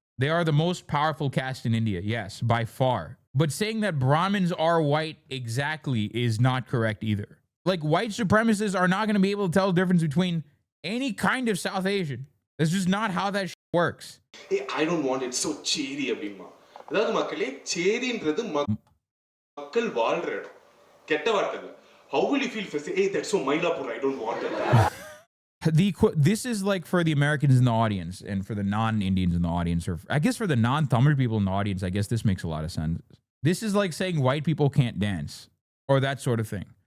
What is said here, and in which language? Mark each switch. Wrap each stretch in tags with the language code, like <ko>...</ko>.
<en>They are the most powerful caste in India, yes, by far. But saying that Brahmins are white exactly is not correct either. Like, white supremacists are not going to be able to tell the difference between any kind of South Asian. That's just not how that shit works. Hey, I don't want it so cheery அப்படிமா.</en> <ta>அதாவது மக்களே சேரின்றது மக்கள் வாழ்ற இடம். கெட்ட வார்த்தை இல்ல.</ta> <en>How will you feel if I say, hey, that's so Mailapur, I don't want it. This is like for the Americans in the audience and for the non-Indians in the audience, or I guess for the non-Tamil people in the audience, I guess this makes a lot of sense. This is like saying white people can't dance or that sort of thing.</en>